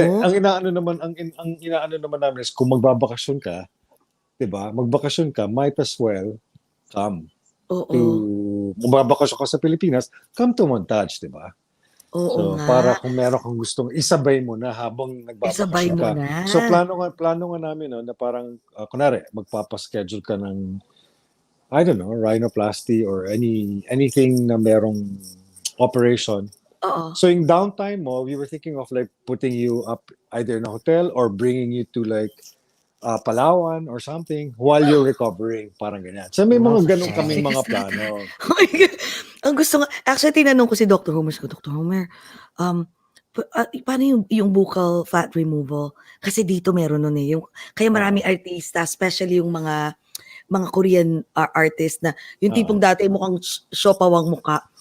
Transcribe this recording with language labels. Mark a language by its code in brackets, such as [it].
[tl] Ang inaano naman namin is kung magbabakasyon ka, 'di ba? Magbakasyon ka, [en] might as well come. [tl] Oo. Magbabakasyon ka sa Pilipinas, [en] come to Montage, [tl] 'di ba? Oo so, nga. Para kung meron kang gustong isabay mo na habang nagbabakasyon ka. Na. So plano nga namin na parang kunwari magpapaschedule ka ng [en] I don't know, [tl] rhinoplasty [en] or anything [tl] na merong operation. [en] So in downtime mo, we were thinking of like putting you up either in a hotel or bringing you to like Palawan or something while you're recovering, [tl] parang ganyan. So may mga ganun kaming mga plano. [en] Oh my God. [tl] Ang gusto nga, actually tinanong ko si Dr. Homer, Dr. Homer, paano yung buccal fat removal? Kasi dito meron nun eh. Kaya maraming artista, especially yung mga Korean artist na yung tipong dati mukhang siopawang mukha.